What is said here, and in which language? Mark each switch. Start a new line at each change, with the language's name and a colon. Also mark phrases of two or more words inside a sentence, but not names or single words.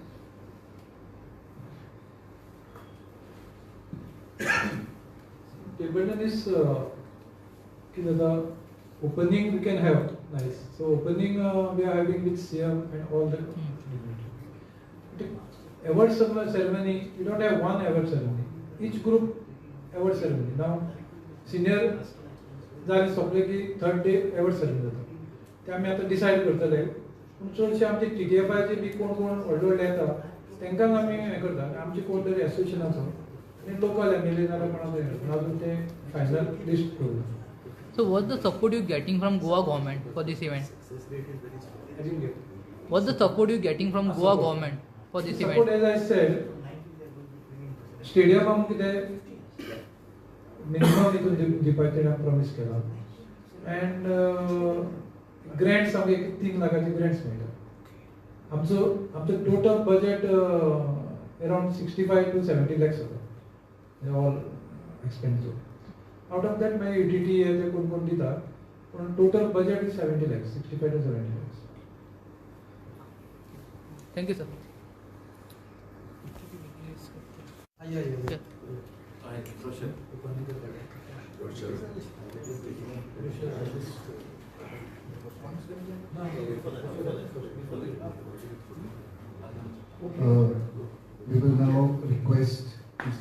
English: Table tennis, the opening we can have, nice. So opening we are having with CM and all the award ceremony. We don't have one award ceremony. Each group award ceremony.
Konkani: Now senior झाले सोपले की
English: 3rd day award ceremony
Konkani: जाता. ते आम्ही आता डिसाइड करतले. पण चडशे आमचे TTFI चे बी कोण व्हडले येता तांकां आमी हे करता. आमची कोण तरी एसोसिएशन आसा. आणि
English: local MLA
Konkani: नाल्यार कोणाक अजून ते
English: final list
Konkani: करू.
English: So what's the support you getting from Goa government for this event? I didn't get. What's the support you getting from Goa government for this Support, event? as I said, stadium
Konkani: आम कितें minimum इतून दिवपाचें promise केला.
English: And grants
Konkani: आमगे 3 लाखाचे grants मेळटा.
English: आमचो total budget around 65 to 70 lakhs होता. They all expensive. Out of that, my UTT
Konkani: हे कोण दिता.
English: पण total budget is 70 lakhs, 65 to 70 lakhs. Thank you, sir. Yeah. We will now request Mr.